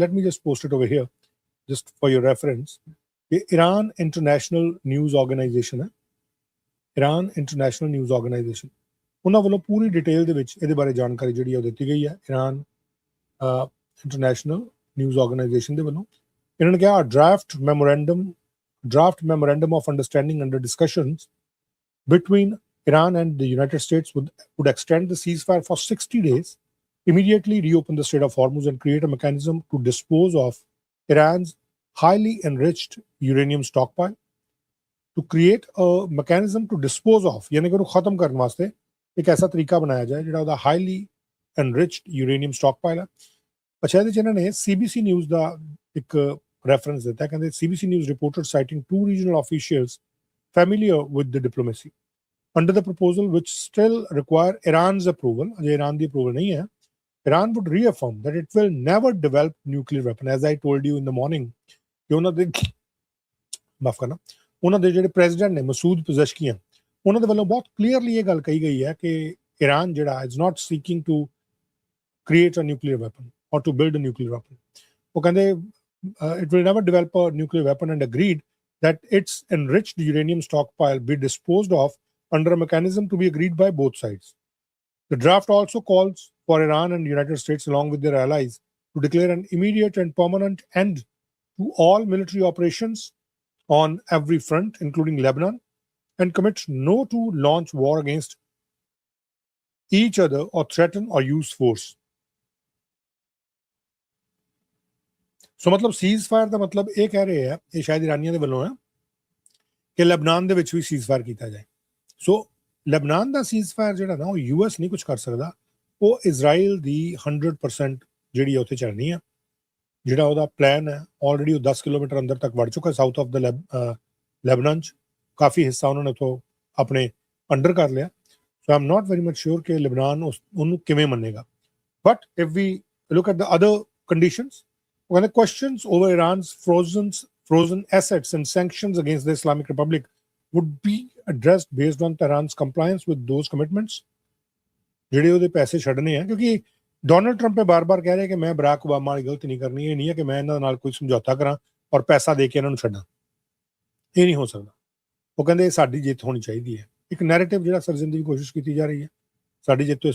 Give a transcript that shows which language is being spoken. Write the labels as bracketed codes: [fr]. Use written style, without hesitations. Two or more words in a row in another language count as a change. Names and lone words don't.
[en] let me just post it over here just for your reference ਕਿ ਇਰਾਨ ਇੰਟਰਨੈਸ਼ਨਲ ਨਿਊਜ਼ ਆਰਗੇਨਾਈਜੇਸ਼ਨ ਹੈ ਇਰਾਨ ਇੰਟਰਨੈਸ਼ਨਲ ਨਿਊਜ਼ ਆਰਗੇਨਾਈਜੇਸ਼ਨ [pa] ਉਹਨਾਂ ਵੱਲੋਂ ਪੂਰੀ ਡਿਟੇਲ ਦੇ ਵਿੱਚ ਇਹਦੇ ਬਾਰੇ ਜਾਣਕਾਰੀ ਜਿਹੜੀ ਉਹ ਦਿੱਤੀ ਗਈ ਹੈ ਇਰਾਨ ਇੰਟਰਨੈਸ਼ਨਲ ਨਿਊਜ਼ ਆਰਗੇਨਾਈਜੇਸ਼ਨ ਦੇ ਵੱਲੋਂ ਇਹਨਾਂ ਨੇ ਕਿਹਾ [en] draft memorandum of understanding under discussions between Iran and the United States would extend the ceasefire for 60 days, immediately reopen the Strait of Hormuz and create a mechanism to dispose of Iran's highly enriched uranium stockpile. To create a mechanism to dispose of, [hi] यानी कि उन्हें खत्म करने वास्ते एक ऐसा तरीका बनाया जाए [pa] ਜਿਹੜਾ ਉਹਦਾ [en] highly enriched uranium stockpile [hi] है. [pa] अच्छा ਇਹਦੇ 'ਚ ਇਹਨਾਂ ਨੇ CBC News ਦਾ ਇੱਕ reference ਦਿੱਤਾ ਕਹਿੰਦੇ [en] CBC News reported citing two regional officials familiar with the diplomacy under the proposal which still require Iran's approval. Ajay Iran the approval [hi] नहीं है. [en] Iran would reaffirm that it will never develop nuclear weapon. As I told you in the morning, [pa] ਉਹਨਾਂ ਦੇ ਜਿਹੜੇ ਪ੍ਰੈਜ਼ੀਡੈਂਟ ਨੇ ਮਸੂਦ ਪਜ਼ਸ਼ਕੀਆਂ ਉਹਨਾਂ ਦੇ ਵੱਲੋਂ ਬਹੁਤ ਕਲੀਅਰਲੀ ਇਹ ਗੱਲ ਕਹੀ ਗਈ ਹੈ ਕਿ ਇਰਾਨ ਜਿਹੜਾ [en] is not seeking to create a nuclear weapon or to build a nuclear weapon [pa] ਉਹ ਕਹਿੰਦੇ [en] it will never develop a nuclear weapon and agreed that its enriched uranium stockpile be disposed of under a mechanism to be agreed by both sides. The draft also calls for Iran and the United States, along with their allies, to declare an immediate and permanent end to all military operations on every front, including Lebanon, and commit no to launch war against each other or threaten or use force. [pa] ਸੋ ਮਤਲਬ ਸੀਜ਼ਫਾਇਰ ਦਾ ਮਤਲਬ ਇਹ ਕਹਿ ਰਹੇ ਆ ਇਹ ਸ਼ਾਇਦ ਇਰਾਨੀਆਂ ਦੇ ਵੱਲੋਂ ਹੈ ਕਿ ਲੈਬਨਾਨ ਦੇ ਵਿੱਚ ਵੀ ਸੀਜ਼ਫਾਇਰ ਕੀਤਾ ਜਾਏ ਸੋ ਲੈਬਨਾਨ ਦਾ ਸੀਜ਼ਫਾਇਰ ਜਿਹੜਾ ਨਾ ਉਹ ਯੂਐਸ ਨਹੀਂ ਕੁਝ ਕਰ ਸਕਦਾ ਉਹ ਇਜ਼ਰਾਈਲ ਦੀ 100% ਜਿਹੜੀ ਉੱਥੇ ਚੱਲਣੀ ਆ ਜਿਹੜਾ ਉਹਦਾ ਪਲਾਨ ਹੈ ਆਲਰੇਡੀ ਉਹ 10 ਕਿਲੋਮੀਟਰ ਅੰਦਰ ਤੱਕ ਵੜ ਚੁੱਕਾ [en] south of the [pa] ਲੈਬਨਾਨ 'ਚ ਕਾਫੀ ਹਿੱਸਾ ਉਹਨਾਂ ਨੇ ਉੱਥੋਂ ਆਪਣੇ ਅੰਡਰ ਕਰ ਲਿਆ ਸੋ [en] I am not very much ਸ਼ੋਰ [pa] ਕਿ ਲੈਬਨਾਨ ਉਹਨੂੰ ਕਿਵੇਂ ਮੰਨੇਗਾ [en] but if we look at the other conditions when the questions over Iran's frozen assets and sanctions against the Islamic Republic would be addressed based on Tehran's compliance with those commitments [pa] ਜਿਹੜੇ ਉਹਦੇ ਪੈਸੇ ਛੱਡਨੇ ਆ ਕਿਉਂਕਿ ਡੋਨਲਡ ਟਰੰਪ ਬਾਰ-ਬਾਰ ਕਹਿ ਰਿਹਾ ਕਿ ਮੈਂ ਬਰਾਕ ਓਬਾਮਾ ਵਾਲੀ ਗਲਤੀ ਨਹੀਂ ਕਰਨੀ ਇਹ ਨਹੀਂ ਹੈ ਕਿ ਮੈਂ ਇਹਨਾਂ ਨਾਲ ਕੋਈ ਸਮਝੌਤਾ ਕਰਾਂ ਔਰ ਪੈਸਾ ਦੇ ਕੇ ਇਹਨਾਂ ਨੂੰ ਛੱਡਾਂ ਇਹ ਨਹੀਂ ਹੋ ਸਕਦਾ ਉਹ ਕਹਿੰਦੇ ਸਾਡੀ ਜਿੱਤ ਹੋਣੀ ਚਾਹੀਦੀ ਹੈ ਇੱਕ ਨੈਰੇਟਿਵ ਜਿਹੜਾ ਸਰਜਣ ਦੀ ਕੋਸ਼ਿਸ਼ ਕੀਤੀ ਜਾ ਰਹੀ ਹੈ ਸਾਡੀ ਜਿੱਤ ਤੋਂ ਇਸ